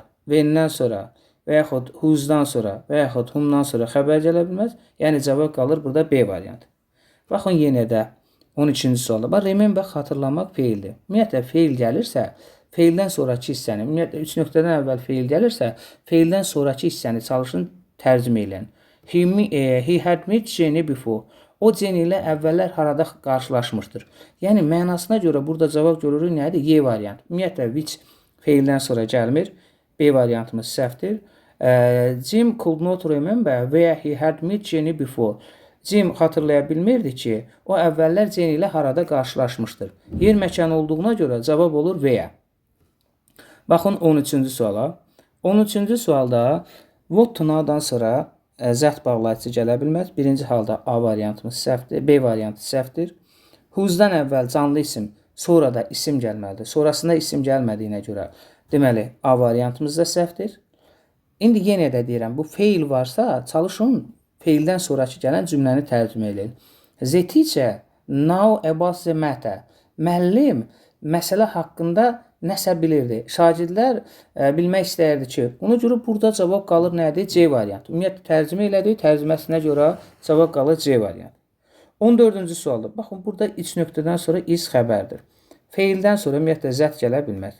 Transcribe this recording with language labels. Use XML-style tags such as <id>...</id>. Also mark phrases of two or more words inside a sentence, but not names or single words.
<az>When-dən sonra və yaxud whose-dan sonra və yaxud whom-dan sonra xəbər gələ bilməz. Yəni cavab qalır burada B variantı. Baxın yenə də 13-cü sualda. Bax, remember xatırlamaq feildir. Ümumiyyətlə feil gəlirsə, feildən sonrakı hissəni, ümumiyyətlə 3 nöqtədən əvvəl feil gəlirsə, feildən sonrakı hissəni çalışın tərcümə edin.</az> <en>He had met Jenny before.</en> <az>O Jenny ilə əvvəllər harada qarşılaşmışdır. Yəni mənasına görə burada cavab görürük nədir? Y variantı. Ümumiyyətlə which feildən sonra gəlmir. B variantımız səhvdir.</az> <en>Jim could not remember where he had met Jenny before.</en> <az>Jim xatırlaya bilmirdi ki, o əvvəllər Jenny ilə harada qarşılaşmışdır. Yer məkan olduğuna görə cavab olur V-yə. Baxın 13-cü suala. 13-cü sualda</az> <en>what to now-</en> <az>dan sonra zət bağlayıcı gələ bilməz. Birinci halda A variantımız səhvdir, B variantı səhvdir. Who's-dan əvvəl canlı isim, sonra da isim gəlməlidir. Sonrasında isim gəlmədiyinə görə deməli A variantımız da səhvdir. İndi yenə də deyirəm, bu feil varsa çalışın feildən sonraki gələn cümləni tərcümə edin.</az> <en>The teacher know about the matter.</en> <az>Müəllim məsələ haqqında nəsə bilirdi. Şagirdlər bilmək istəyirdi ki, ona görə burada cavab qalır nədir? C variantı. Ümumiyyətlə tərcümə elədik, tərcüməsinə görə cavab qalır C variantı. 14-cü sualda. Baxın, burada 3 nöqtədən sonra is xəbərdir. Feildən sonra ümumiyyətlə zət gələ bilməz.</az>